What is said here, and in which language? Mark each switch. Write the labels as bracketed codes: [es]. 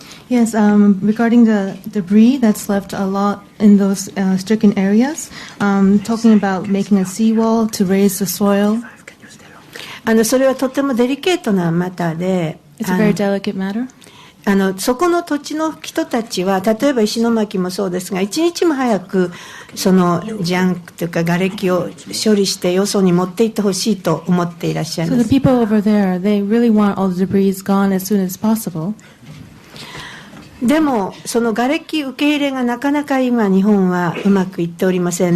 [en] Yes, regarding the debris that's left a lot in those stricken areas, talking about making a seawall to raise the soil. [ja] それはとてもデリケートなマターで、 [en] It's a very delicate matter. [ja] そこの土地の人たちは、例えば石巻もそうですが、一日も早くそのジャンクというか瓦礫を処理してよそに持って行ってほしいと思っていらっしゃいます。 [en] So the people over there, they really want all the debris gone as soon as possible. [ja] でもその瓦礫受け入れがなかなか今日本はうまくいっておりません。